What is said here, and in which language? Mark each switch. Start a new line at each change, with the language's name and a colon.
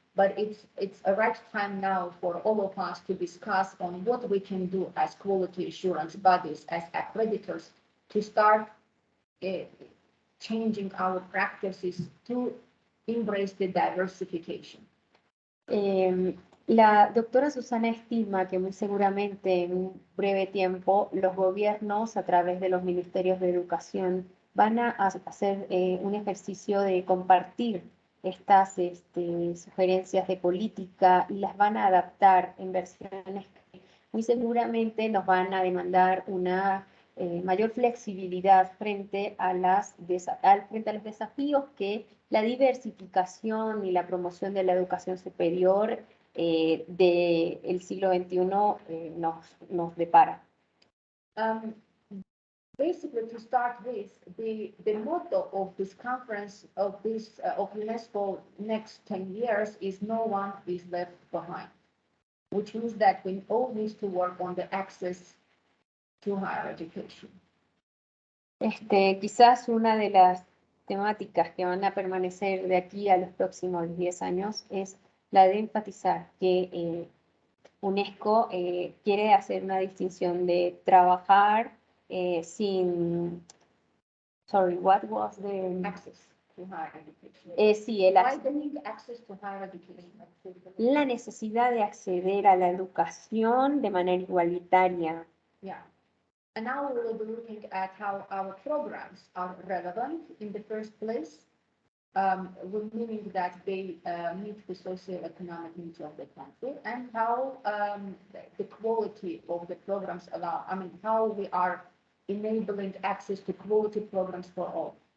English: But it's a right time now for all of us to discuss on what we can do as quality assurance bodies, as accreditors, to start changing our practices to embrace the diversification.
Spanish: La doctora Susana estima que muy seguramente en un breve tiempo los gobiernos a través de los ministerios de educación van a hacer un ejercicio de compartir estas sugerencias de política y las van a adaptar en versiones que muy seguramente nos van a demandar una mayor flexibilidad frente a los desafíos que la diversificación y la promoción de la educación superior del siglo XXI nos depara.
English: Basically, to start with, the motto of this conference of UNESCO next 10 years is "No one is left behind," which means that we all need to work on the access to higher education.
Spanish: Quizás una de las temáticas que van a permanecer de aquí a los próximos 10 años es la de enfatizar que UNESCO quiere hacer una distinción de trabajar sin...
English: Sorry, what was the... Access to higher education.
Spanish: Sí,
English: Widening access to higher education.
Spanish: La necesidad de acceder a la educación de manera igualitaria.
English: Yeah. And now we will be looking at how our programs are relevant in the first place. meaning that they meet the socio-economic needs of the country, and how the quality of the programs allow, how we are enabling access to quality programs for all.